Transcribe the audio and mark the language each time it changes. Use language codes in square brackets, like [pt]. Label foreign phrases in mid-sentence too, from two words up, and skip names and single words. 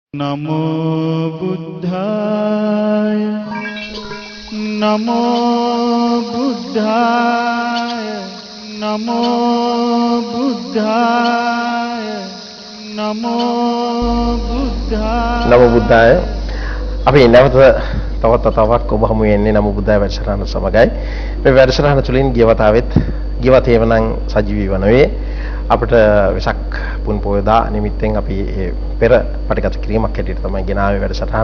[pi] नमो बुद्धाय नमो बुद्धाय नमो बुद्धाय नमो बुद्धाय [si] नमो බුද්ධාය අපි නැවත තවත් ඔබ හමු වෙන්නේ නමෝ බුද්ධාය වැඩසටහන සමගයි මේ වැඩසටහන තුළින් ගියවතේ වනම් සජීවී වනවේ අපිට වෙසක් පුන් පොයදා නිමිත්තෙන් අපි පෙර පටිගත කිරීමක් හැටියට තමයි ගෙනාවේ වැඩසටහන.